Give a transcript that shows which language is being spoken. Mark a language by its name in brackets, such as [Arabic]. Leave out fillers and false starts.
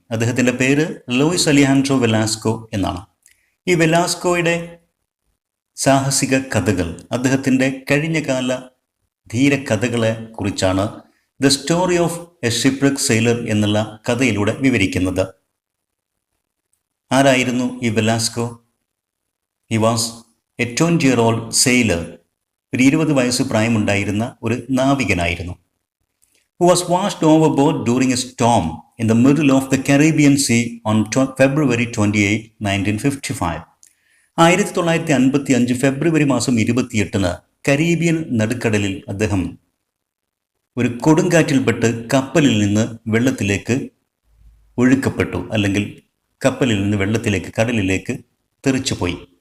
[Malayalam] അദ്ദേഹത്തിൻ്റെ പേര് Luis അലിഹാൻഡ്രോ Velasco എന്നാണ്. ഈ വെലാസ്കോയുടെ സാഹസിക കഥകൾ, അദ്ദേഹത്തിൻ്റെ കഴിഞ്ഞകാല ധീരകഥകളെ കുറിച്ചാണ് the story of A ഷിപ്രക് sailor എന്നുള്ള കഥയിലൂടെ വിവരിക്കുന്നത്. ആരായിരുന്നു ഈ Velasco? [English] He was a 20-year-old sailor. [Malayalam] ഒരു 20 വയസ്സ് പ്രായമുണ്ടായിരുന്ന ഒരു നാവികനായിരുന്നു. [English] Who was washed overboard during a storm in the middle of the Caribbean Sea on February 28, 1955. [Malayalam] 1955 ഫെബ്രുവരി മാസം 28 കരീബിയൻ നടുക്കടലിൽ അദ്ദേഹം ഒരു കൊടുങ്കാറ്റിൽപ്പെട്ട് കപ്പലിൽ നിന്ന് വെള്ളത്തിലേക്ക് ഒഴുക്കപ്പെട്ടു, അല്ലെങ്കിൽ കപ്പലിൽ നിന്ന് വെള്ളത്തിലേക്ക്, കടലിലേക്ക് തെറിച്ചുപോയി.